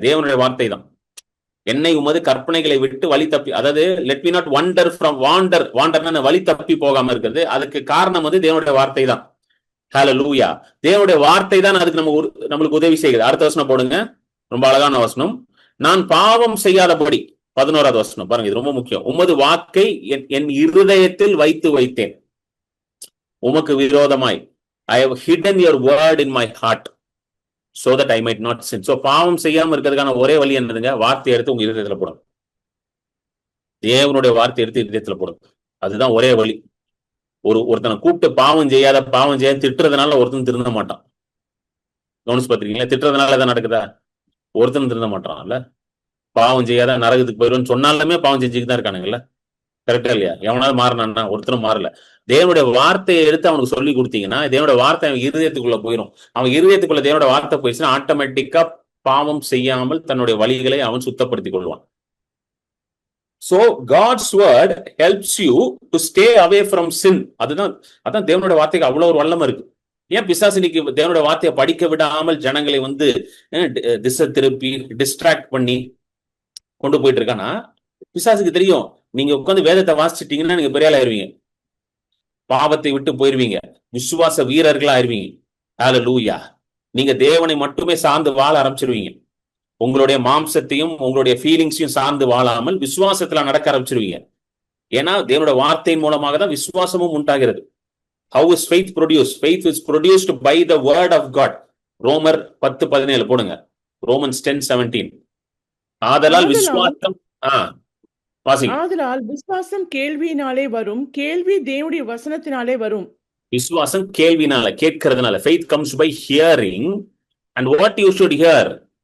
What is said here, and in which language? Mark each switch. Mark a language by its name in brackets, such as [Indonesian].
[Tamil] தேவனுடைய வார்த்தை தான் என்னை உமது கற்பனைகளை விட்டு வழி தப்பி, அதாவது [English] let me not wander from [Tamil] வாண்டர்னா வழி தப்பி போகாம இருக்கிறது. அதுக்கு காரணம் தேவனுடைய வார்த்தை தான். ஹல்லேலூயா. தேவனுடைய வார்த்தை தான் அதுக்கு நம்மளுக்கு உதவி செய்கிறது. அடுத்த வசனம் போடுங்க, ரொம்ப அழகான வசனம். நான் பாவம் செய்யாதபடி, 11வது வசனம் பாருங்க, இது ரொம்ப முக்கியம். உமது வாக்கை என் இருதயத்தில் வைத்தேன், உமக்கு விரோதமாய் [English] I have hidden your word in my heart. so that I might not sin. So [Tamil] பாவம் செய்யாம இருக்கிறதுக்கான ஒரே வழி என்னதுங்க? வார்த்தை எடுத்து உங்க இருதயத்துல போடும். தேவனுடைய வார்த்தை எடுத்து இருதயத்துல போடும். அதுதான் ஒரே வழி. ஒருத்தனை கூப்பிட்டு பாவம் செய்யாத திட்டுறதுனால ஒருத்தன் திருந்த மாட்டான். கவனிச்சு பாத்திருக்கீங்களா? திட்டுறதுனால எதாவது நடக்குதா? ஒருத்தன் திருந்த மாட்டான்ல. பாவம் செய்யாத நரகத்துக்கு போயிடுவோம்னு சொன்னாலுமே பாவம் செஞ்சுக்கிட்டு தான் இருக்கானுங்கல்ல. கரெக்டா இல்லையா? எவனாவது மாறினான்னா? ஒருத்தரும் மாறல. தேவனுடைய வார்த்தையை எடுத்து அவனுக்கு சொல்லி கொடுத்தீங்கன்னா தேவனுடைய வார்த்தை அவன் இருதயத்துக்குள்ள போயிடும். அவன் இருதயத்துக்குள்ள தேவனுடைய வார்த்தை போயிடுச்சுன்னா ஆட்டோமேட்டிக்கா பாவம் செய்யாமல் தன்னுடைய வழிகளை அவன் சுத்தப்படுத்திக் கொள்வான். [English] So God's word helps you to stay away from sin. [Tamil] அதான் தேவனுடைய வார்த்தைக்கு அவ்வளவு ஒரு வல்லமை இருக்கு. ஏன் பிசாசு இன்னைக்கு தேவனுடைய வார்த்தையை படிக்க விடாமல் ஜனங்களை திசை திருப்பி டிஸ்ட்ராக்ட் பண்ணி கொண்டு போயிட்டு இருக்கானா? பிசாசுக்கு தெரியும், நீங்க உட்காந்து வேதத்தை வாசிச்சிட்டீங்கன்னா நீங்க பெரிய ஆள் ஆயிருவீங்க, பாவத்தை விட்டு போயிருவீங்க, விசுவாச வீரர்களா ஆயிருவீங்க. ஹல்லேலூயா. நீங்க தேவனை மட்டுமே சார்ந்து வாழ ஆரம்பிச்சிருவீங்க. உங்களுடைய மாம்சத்தையும் உங்களுடைய ஃபீலிங்ஸையும் சார்ந்து வாழாமல் விசுவாசத்துல நடக்க ஆரம்பிச்சிருவீங்க. ஏன்னா தேவனுடைய வார்த்தையின் மூலமாக தான் விசுவாசமும் உண்டாகிறது. [English] How is faith produced? Faith is produced by the word of God. [Tamil] ரோமர் 10:17 போடுங்க. Romans 10:17. ஆதலால் விசுவாசம் ஆதலால் விசுவாசம் கேள்வியினாலே வரும், கேள்வி தேவனுடைய வசனத்தினாலே வரும். விசுவாசம் கேள்வினால, கேட்கிறதுனால. [English] Faith comes by hearing, and what you should hear?